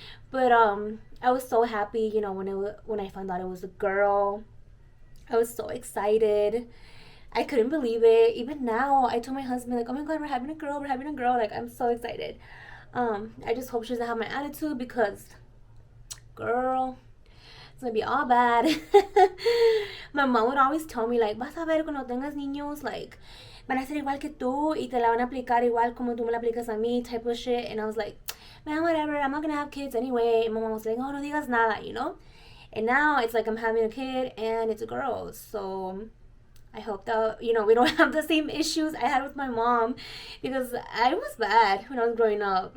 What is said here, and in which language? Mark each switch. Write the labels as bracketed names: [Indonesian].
[English] But I was so happy, when I found out it was a girl. I was so excited. I couldn't believe it. Even now, I told my husband like, "Oh my God, we're having a girl. We're having a girl." Like I'm so excited. I just hope she doesn't have my attitude because, girl, it's gonna be all bad. My mom would always tell me like, [Spanish] vas a ver cuando tengas niños, like, van a ser igual que tú y te la van a aplicar igual como tú me la aplicas a mí, [English] type of shit. And I was like, man, whatever, I'm not gonna have kids anyway. And my mom was like, oh, [Spanish] no digas nada. [English] And now it's like I'm having a kid and it's a girl. So I hope that, we don't have the same issues I had with my mom because I was bad when I was growing up.